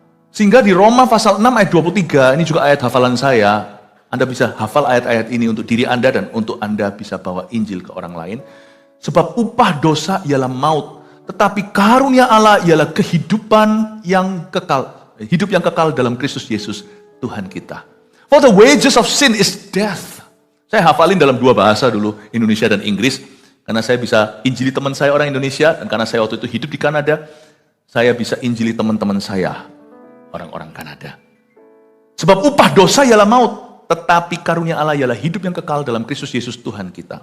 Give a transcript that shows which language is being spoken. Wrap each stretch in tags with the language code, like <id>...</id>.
<id>Sehingga di Roma pasal 6 ayat 23, ini juga ayat hafalan saya. Anda bisa hafal ayat-ayat ini untuk diri Anda dan untuk Anda bisa bawa Injil ke orang lain. Sebab upah dosa ialah maut. Tetapi karunia Allah ialah kehidupan yang kekal. Hidup yang kekal dalam Kristus Yesus, Tuhan kita.</id> <en>For the wages of sin is death.</en> <id>Saya hafalin dalam dua bahasa dulu, Indonesia dan Inggris. Karena saya bisa injili teman saya orang Indonesia, dan karena saya waktu itu hidup di Kanada, saya bisa injili teman-teman saya, orang-orang Kanada. Sebab upah dosa ialah maut, tetapi karunia Allah ialah hidup yang kekal dalam Kristus Yesus Tuhan kita.</id>